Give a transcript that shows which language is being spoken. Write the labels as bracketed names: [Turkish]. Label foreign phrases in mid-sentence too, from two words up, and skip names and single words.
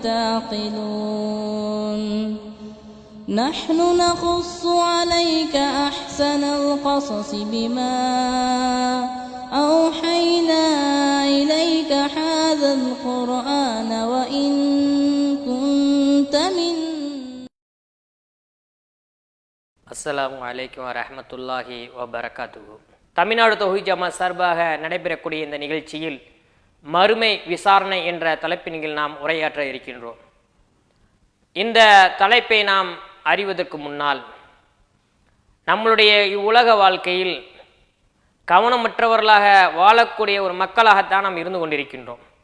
[Arabic] تعقلون نحن نقص عليك أحسن القصص بما أوحينا إليك هذا القرآن وإن كنت من السلام عليكم ورحمة الله وبركاته. [Tamil] தமிழ்நாடு தௌஹீத் ஜமாத் சார்பாக நடைபெறக்கூடிய இந்த நிகழ்ச்சியில் மறுமை விசாரணை என்ற தலைப்பின் கீழ் நாம் உரையாற்ற இருக்கின்றோம். இந்த தலைப்பை நாம் அறிவதற்கு முன்னால் நம்மளுடைய இவ்வுலக வாழ்க்கையில் கவனமற்றவர்களாக வாழக்கூடிய ஒரு மக்களாகத்தான் நாம் இருந்து கொண்டிருக்கின்றோம்.